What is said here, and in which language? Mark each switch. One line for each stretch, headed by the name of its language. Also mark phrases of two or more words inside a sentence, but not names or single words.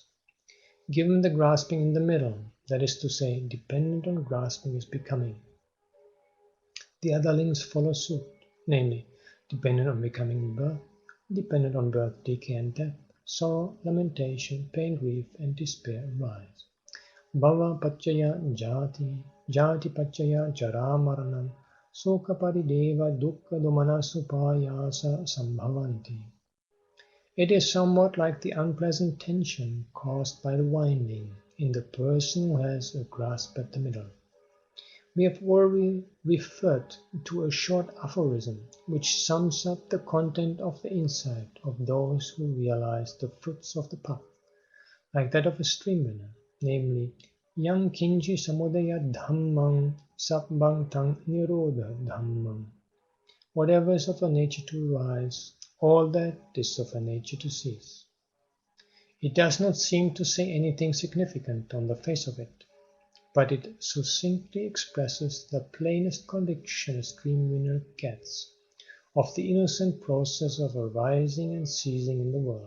English: Given the grasping in the middle, that is to say, dependent on grasping is becoming. The other links follow suit, namely, dependent on becoming birth, dependent on birth, decay and death, sorrow, lamentation, pain, grief and despair arise.
Pali: Bhava paccaya jati, jati paccaya jara maranam, sukha parideva dukkha domana supayasa sambhavanti.
English: It is somewhat like the unpleasant tension caused by the winding in the person who has a grasp at the middle. We have already referred to a short aphorism which sums up the content of the insight of those who realize the fruits of the path, like that of a stream winner, namely,
Pali: yang kinji samudaya dhammang sabbang tang nirodha dhammang.
English: Whatever is of a nature to rise, all that is of a nature to cease. It does not seem to say anything significant on the face of it, but it succinctly expresses the plainest conviction a stream winner gets of the innocent process of arising and ceasing in the world.